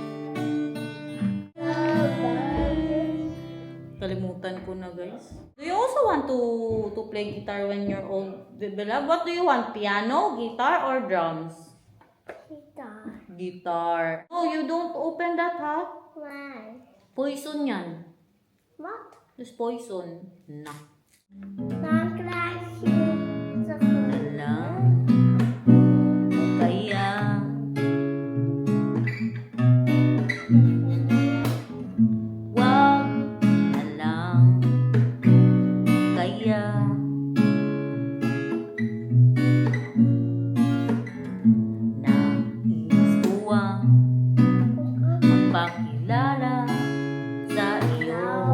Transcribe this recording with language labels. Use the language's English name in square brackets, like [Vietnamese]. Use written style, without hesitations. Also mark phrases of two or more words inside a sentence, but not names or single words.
[Filipino] Kalimutan ko na, guys. [English] Do you also want to play guitar when you're old, Bella? What do you want? Piano, guitar, or drums? [Dutch] Gitaar. [English] Guitar. Oh, you don't open that, ha? Why? [Filipino] Poison yan. [Dutch] Wat? [English] Just poison. [Filipino] Na. [Dutch] Dan krijg je de [Filipino] Alam. Kaya. Wag na lang. Kaya. Nais ko ang magpakilala sa iyo.